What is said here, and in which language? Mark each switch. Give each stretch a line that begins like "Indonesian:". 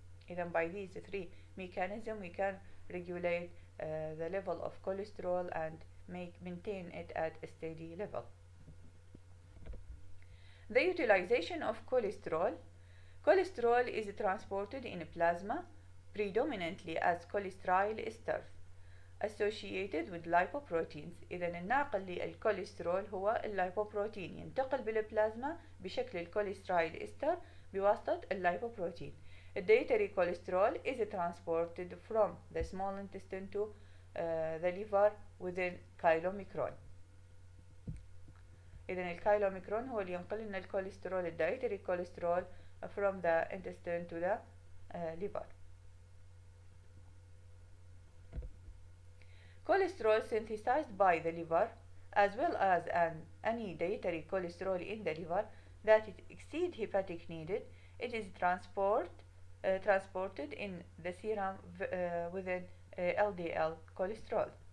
English: Even by these 3 mechanisms we can regulate the level of cholesterol and maintain it at a steady level. The utilization of cholesterol. Cholesterol is transported in plasma predominantly as cholesterol esters associated with lipoproteins.
Arabic: إذا الناقل للكوليسترول هو اللايبوبروتين، ينتقل بالبلازما بشكل الكوليسترول استر بواسطة اللايبوبروتين.
English: الديتري cholesterol is transported from the small intestine to the liver within chylomicron.
Arabic: إذا الكايلوميكرون هو اللي ينقل لنا الكوليسترول الدايتري
English: cholesterol from the intestine to the liver. Cholesterol synthesized by the liver as well as any dietary cholesterol in the liver that exceed hepatic needed, it is transported in the serum within LDL cholesterol.